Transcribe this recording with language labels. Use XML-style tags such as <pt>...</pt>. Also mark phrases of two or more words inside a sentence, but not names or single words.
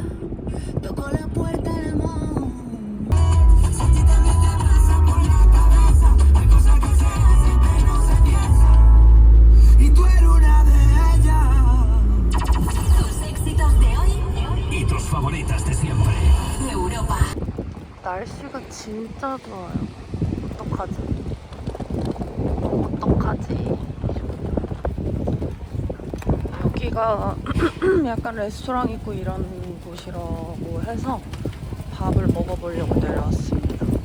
<es>Toco la puerta del amor. Si a ti también te pasa por la cabeza, hay cosas que se hacen que no se piensan. Y tú eres una de ellas. Tus éxitos de hoy Y tus favoritas de siempre. Europa.</es> <ko>날씨가 진짜 좋아요. 어떡하지? 여기가 약간 레스토랑 있고 이런 곳이라고 해서 밥을 먹어보려고 내려왔습니다.</ko>